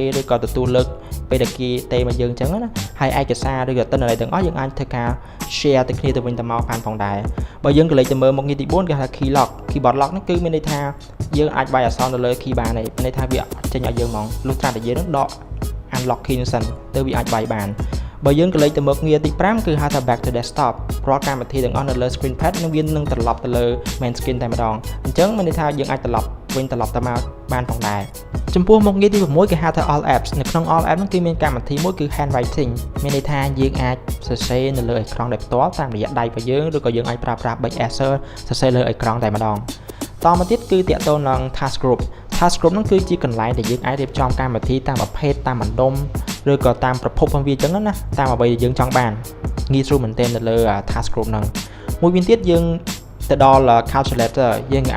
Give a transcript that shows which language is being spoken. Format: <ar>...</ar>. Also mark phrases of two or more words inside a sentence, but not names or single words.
<km>ឬក៏ទទួលលើកពេលដែលគេទេមកយើងអញ្ចឹងណាហើយឯកសារឬក៏ទិន្នន័យទាំងអស់យើងអាចធ្វើការ share ទៅគ្នាទៅវិញទៅមកបានផងដែរបើយើងក៏លេចទៅមើលមុខងារទី4គេហៅថា</km> <en>keyboard lock</en> <km>នេះគឺមានន័យថាយើងអាចបាយអក្សរនៅលើ key បានទេមានន័យថាវាចេញឲ្យយើងហ្មងលុះត្រាតែយើងនឹងដក</km> <en>unlock key</en> <km>នោះសិនទៅវាអាចបាយបានបើយើងក៏លេចទៅមុខងារទី5គឺហៅថា back</km> <en>to desktop</en> <km>រាល់កម្មវិធីទាំងអស់នៅលើ</km> <en>screen pad</en> <km>នឹងវានឹងត្រឡប់ទៅលើ</km> <en>main screen</en> <km>តែម្ដងអញ្ចឹងមានន័យថាយើងអាចត្រឡប់វិញត្រឡប់ទៅមកបានផងដែរចំពោះមុខងារទី6គេហៅថា</km> <en>all apps</en> <km>នៅក្នុង</km> <en>all apps</en> <km>ហ្នឹងគឺមានកម្មវិធីមួយគឺ handwriting មានន័យថាយើងអាចស រសេរនៅលើអេក្រង់ដោយផ្ទាល់តាមរយៈដៃរបស់យើងឬក៏យើងអាចប្រើប្រាស់</km> <en>big Acer</en> <km>សរសេរលើអេក្រង់តែម្ដងតមកទៀតគឺតាក់ទងនឹង</km> <en>task group</en> <km>ហ្នឹងគឺជាកន្លែងដែលយើងអាចរៀបចំកម្មវិធីតាមប្រ ភេទតាមបណ្ដុំឬក៏តាមប្រភពរបស់វាអញ្ចឹងណាតាមអ្វីដែលយើងចង់បានងាយស្រួលមែនទែននៅលើ</km> <en>task group</en> <km>ហ្នឹងមួយវិញទៀតយើងទៅដល់ calculator យើងអាច</km>